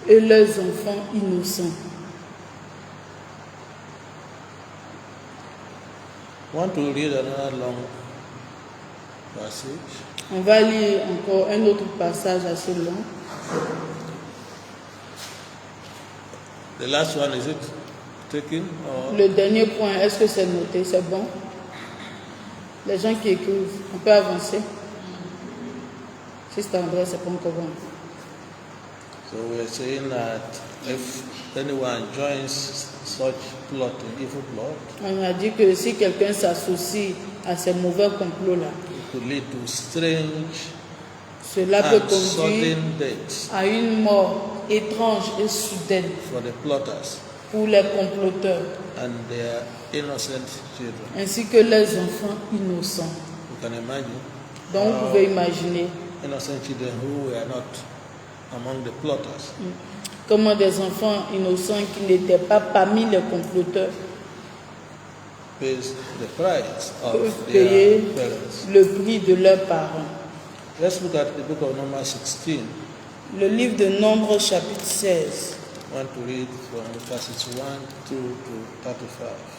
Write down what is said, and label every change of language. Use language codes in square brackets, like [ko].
[fr] et leurs enfants innocents. [en] I want to read another long passage. [fr] On va lire encore un autre passage assez long. [en] The last one, is it taken or [fr] Le dernier point, est-ce que c'est noté? C'est bon? Les gens qui écrivent, on peut avancer? Si c'est André, c'est pas encore bon. [en] so we're saying that if anyone joins such plotting, evil plot, [fr] On a dit que si quelqu'un s'associe à ces mauvais complots-là, [en] it could lead to strange [fr] cela peut [en] and [fr] conduire [en] sudden deaths [fr] à une mort étrange et soudaine [en] for the plotters [fr] pour les comploteurs, [en] and their innocent children. [fr] ainsi que les enfants innocents. [en] You can imagine [fr] Donc vous pouvez imaginer [en] innocent children who were not among the plotters [fr] comment des enfants innocents qui n'étaient pas parmi les comploteurs [en] pays the price [fr] peuvent [en] of [fr] payer [en] their parents. [fr] le prix de leurs parents. [en] Let's look at the book of Numbers 16. [fr] Le livre de Nombre, chapitre 16. [en] I want to read from verses 1 to 35.